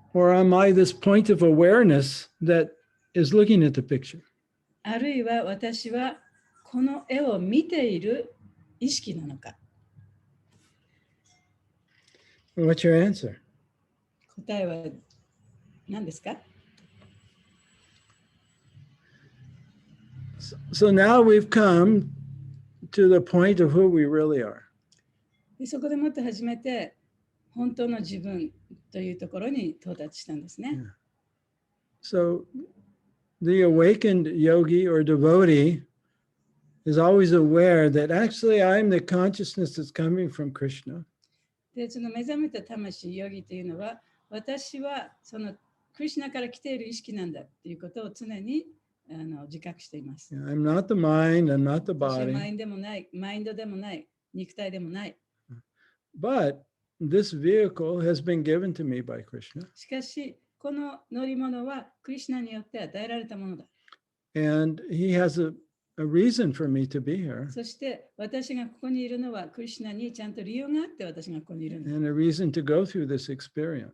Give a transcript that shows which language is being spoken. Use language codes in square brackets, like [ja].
[en] Or am I this point of awareness that is looking at the picture? [ja] あるいは私はこの絵を見ている意識なのか。 [en] What's your answer? [ja] 答えは何ですか？ [en] So now we've come to the point of who we really are. [ja] でそこでもって初めて本当の自分というところに到達したんですね。 [en] So the awakened yogi or devotee is always aware that actually I'm the consciousness that's coming from Krishna. [ja] で、その目覚めた魂、ヨギというのは、私はそのクリシュナから来ている意識なんだということを常に自覚しています。 [en] I'm not the mind, I'm not the [ja] 私は [en] body. [ja] マインドでもない、肉体でもない。 [en] But this vehicle has been given to me by Krishna. [ja] しかし、この乗り物はクリシュナによって与えられたものだ。 [en] And he has a reason for me to be here [ja] そして私がここにいるのはクリシュナにちゃんと理由があって私がここにいるんだ。 [en] and a reason to go through this experience.